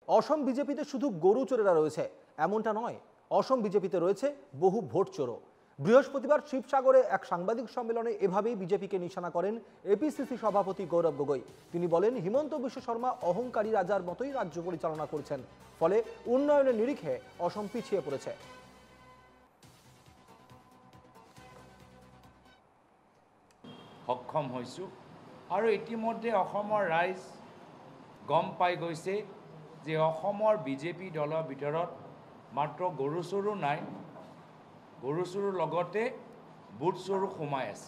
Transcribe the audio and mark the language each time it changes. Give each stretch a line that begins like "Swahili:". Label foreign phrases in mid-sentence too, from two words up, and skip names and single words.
Bangla: অসম বিজেপিতে শুধু গরু চোরেরা রয়েছে এমনটা নয়, অসম বিজেপিতে রয়েছে বহু ভোট চোরও। বৃহস্পতিবার শিবসাগরে এক সাংবাদিক সম্মেলনে এভাবেই বিজেপিকে নিশানা করেন এপিসিসি সভাপতি গৌরব গগৈ। তিনি বলেন, হিমন্ত বিশ্ব শর্মা অহংকারী রাজার মতোই রাজ্য পরিচালনা করছেন, ফলে উন্নয়নের নিরিখে অসম পিছিয়ে পড়েছে।
Assamese: সক্ষম হৈছোঁ আৰু ইতিমধ্যে অসমৰ ৰাইজ গম পাই গৈছে যে অসমৰ বিজেপি দলৰ ভিতৰত মাত্ৰ গৰু চোৰো নাই, গৰু চোৰৰ লগতে বুট চোৰো সোমাই আছে।